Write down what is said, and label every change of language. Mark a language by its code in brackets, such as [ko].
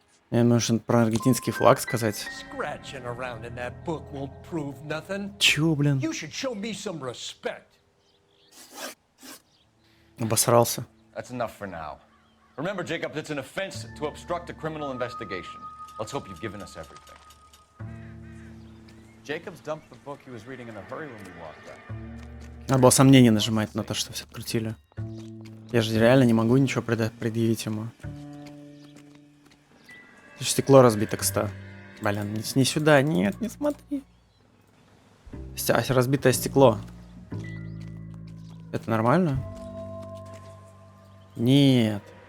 [ru] Мне нужно про аргентинский флаг сказать. [en] Scratching around in that book won't prove nothing. [ru] Чё, блин? [en] You should show me some respect. [ru] Обосрался. [en] That's enough for now. Remember, Jacob, it's an offense to obstruct a criminal investigation. Let's hope you've given us everything. Jacob's dumped the book he was reading in a hurry when we walked up. [ru] Надо было сомнение нажимать на то, что все открутили. Я же реально не могу ничего предъявить ему. Стекло разбито, кстати. Блин, не сюда, нет, не смотри. Разбитое стекло. Это нормально? Нет.